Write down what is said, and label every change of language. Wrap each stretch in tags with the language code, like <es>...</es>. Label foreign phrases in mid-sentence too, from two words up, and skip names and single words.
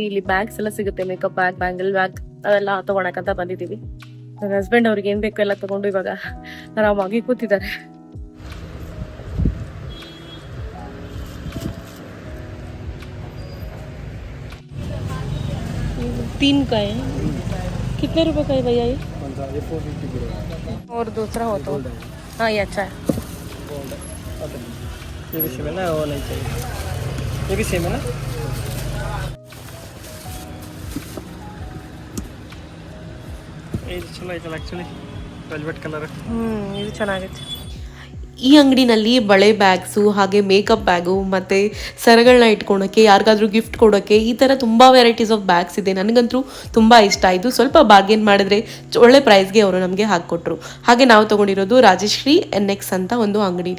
<kn>ಇಲ್ಲಿ ಬ್ಯಾಗ್ಸ್ ಎಲ್ಲ ಸಿಗುತ್ತೆ,</kn> <en>makeup bag, bangle bag,</en> <kn>ಅದೆಲ್ಲ ತಗೊಳಕಂತ ಬಂದಿದ್ದೀವಿ. ನನ್ನ ಹಸ್ಬೆಂಡ್ ಅವ್ರಿಗೆ ಏನ್ ಬೇಕೋ ಎಲ್ಲ ತಗೊಂಡು ಇವಾಗ ಆರಾಮಾಗಿ ಕೂತಿದ್ದಾರೆ.</kn> <hi>तीन का है, कितने रुपए का है भैया ये? और दूसरा हो तो हाँ ये अच्छा है. ये भी सेम है ना, वो नहीं चाहिए. ये भी सेम है ना. ये चलो ये</hi> <en>actually velvet colour.</en> <kn>ಇದು ಚೆನ್ನಾಗೈತೆ. ಈ ಅಂಗಡಿನಲ್ಲಿ ಬಳೆ ಬ್ಯಾಗ್ಸು ಹಾಗೆ ಮೇಕಪ್ ಬ್ಯಾಗು ಮತ್ತು ಸರಗಳನ್ನ ಇಟ್ಕೊಳಕ್ಕೆ, ಯಾರಿಗಾದ್ರೂ ಗಿಫ್ಟ್ ಕೊಡೋಕ್ಕೆ, ಈ ಥರ ತುಂಬ</kn> <en>varieties of bags</en> <kn>ಇದೆ. ನನಗಂತೂ ತುಂಬ ಇಷ್ಟ ಆಯಿತು. ಸ್ವಲ್ಪ ಬಾರ್ಗೇನ್ ಮಾಡಿದ್ರೆ ಒಳ್ಳೆ ಪ್ರೈಸ್ಗೆ ಅವರು ನಮಗೆ ಹಾಕ್ಕೊಟ್ರು. ಹಾಗೆ ನಾವು ತೊಗೊಂಡಿರೋದು ರಾಜಶ್ರೀ NX ಅಂತ ಒಂದು ಅಂಗಡಿ.</kn>